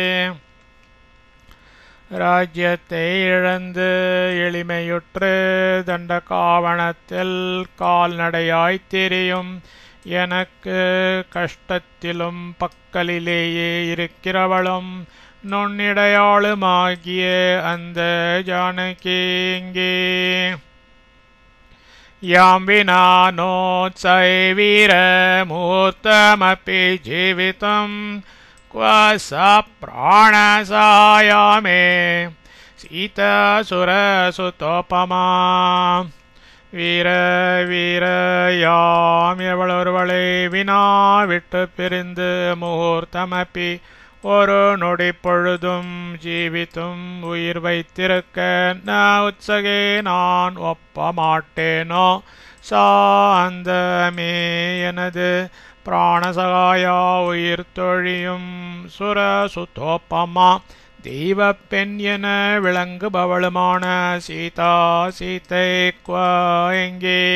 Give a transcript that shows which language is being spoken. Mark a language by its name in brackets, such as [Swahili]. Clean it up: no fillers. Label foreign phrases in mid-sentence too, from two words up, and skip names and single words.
[Tamil] ராஜ்யத்தை இழந்து எளிமையுற்று தண்டகாவனத்தில் கால்நடையாய்த் திரியும் எனக்கு கஷ்டத்திலும் பக்கலிலேயே இருக்கிறவளும் நுண்ணிடையாளுமாகிய அந்த ஜானகி எங்கே. [Sanskrit] याम् विना नोत्सहे वीर मुहूर्तमपि जीवितम् क्व सा प्राणसहाया मे सीता सुरसुतोपमा. वीर याम् [Tamil] எவளொருவளை வினா விட்டு பிரிந்து முகூர்த்தமப்பி ஒரு நொடி பொழுதும் ஜீவித்தும் உயிர் வைத்திருக்க [Sanskrit] न उत्सहे [Tamil] நான் ஒப்ப மாட்டேனோ சா அந்த மே எனது பிராணசகாயா உயிர் தொழியும் சுரசுதோப்பமா தெய்வப் பெண் என விளங்குபவளுமான சீதை எங்கே.